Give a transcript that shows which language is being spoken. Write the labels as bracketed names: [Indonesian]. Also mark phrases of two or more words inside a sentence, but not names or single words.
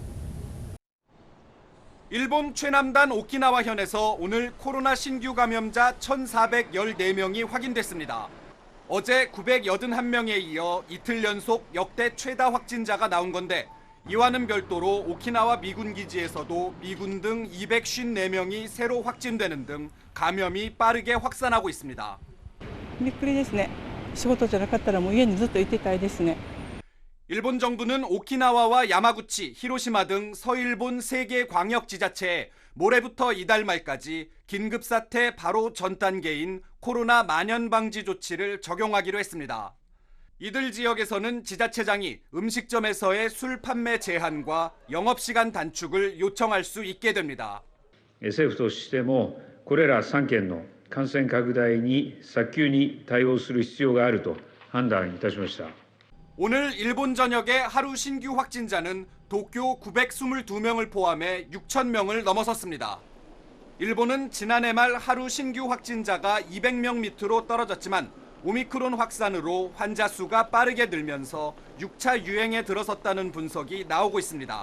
[Korean] 일본 최남단 오키나와현에서 오늘 코로나 신규 감염자 1,414명이 확인됐습니다. 어제 981명에 이어 이틀 연속 역대 최다 확진자가 나온 건데 이와는 별도로 오키나와 미군 기지에서도 미군 등 254명이 새로 확진되는 등 감염이 빠르게 확산하고 있습니다. [Japanese] びっくりですね。仕事じゃなかったらもう家にずっといてたいですね。 [Korean] 일본 정부는 오키나와와 야마구치, 히로시마 등 서일본 3개 광역지자체에 모레부터 이달 말까지 긴급사태 바로 전 단계인 코로나 만연 방지 조치를 적용하기로 했습니다. 이들 지역에서는 지자체장이 음식점에서의 술 판매 제한과 영업시간 단축을 요청할 수 있게 됩니다. [Japanese] 政府としてもこれら3県の感染拡大に早急に対応する必要があると判断いたしました。 [Korean] 오늘 일본 전역의 하루 신규 확진자는 도쿄 922명을 포함해 6,000명을 넘어섰습니다. 일본은 지난해 말 하루 신규 확진자가 200명 밑으로 떨어졌지만 오미크론 확산으로 환자 수가 빠르게 늘면서 6차 유행에 들어섰다는 분석이 나오고 있습니다.